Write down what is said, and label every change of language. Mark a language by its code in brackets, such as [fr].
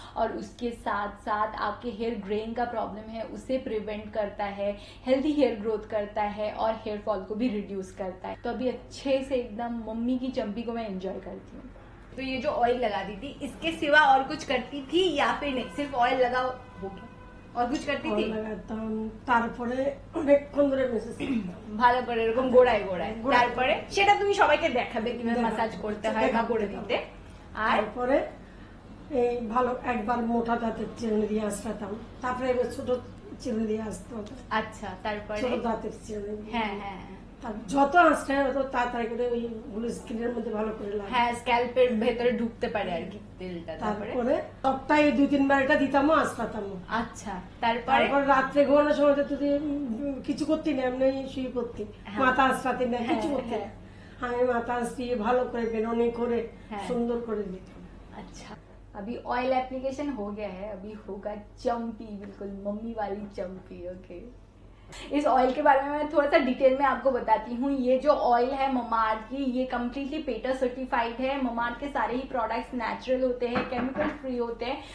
[hi] और उसके साथ साथ आपके हेयर ग्रेइंग का प्रॉब्लम है उसे प्रिवेंट करता है, हेल्दी हेयर ग्रोथ करता है और हेयर फॉल को भी रिड्यूस करता है। तो अभी अच्छे से एकदम मम्मी की चंपी को मैं एंजॉय करती हूँ। तो ये जो ऑयल लगा दी थी इसके सिवा और कुछ करती थी या फिर नहीं, सिर्फ ऑयल लगा हो गया? और कुछ करती थी? [bn] লাগাতাম, তারপরে অনেকক্ষণ ধরে মেসেজ ভালো করে এরকম গোড়ায় গোড়ায়, তারপরে সেটা তুমি সবাইকে দেখাবে কিভাবে মাসাজ করতে হয় বা করে দিতে। আর তারপরে এই ভালো একবার মোটা দাঁতের চিরুনি দিয়ে আসতাম, তারপরে এবার ছোট চিরুনি দিয়ে আসতে হতো। আচ্ছা, তারপরে ছোট দাঁতের চিরুনি, হ্যাঁ হ্যাঁ যত আসতে হয় তত তাড়াতাড়ি করে ওই গুলো স্কিনের মধ্যে ভালো করে লাগে। হ্যাঁ, স্ক্যাল্পের ভেতরে ঢুকতে পারে আর কি তেলটা। তারপরে সপ্তাহে 2-3 বার এটা দিতামও আসতামও। আচ্ছা, তারপর রাত্রে ঘুমানোর সময় তো তুই কিছু করতি না, এমনি শুয়ে পড়তি, মাথা আসরাতি না, কিছু করতি না। আমি মাথা আসিয়ে ভালো করে বেরোনি করে সুন্দর করে দিতাম। [hi] अच्छा, अभी ऑयल एप्लीकेशन हो गया है, अभी होगा चंपी, बिल्कुल मम्मी वाली चंपी। ओके, इस ऑयल के बारे में मैं थोड़ा सा डिटेल में आपको बताती हूँ। ये जो ऑयल है ममाअर्थ की, ये कम्प्लीटली पेटा सर्टिफाइड है। ममाअर्थ के सारे ही प्रोडक्ट्स नेचुरल होते हैं, केमिकल फ्री होते हैं।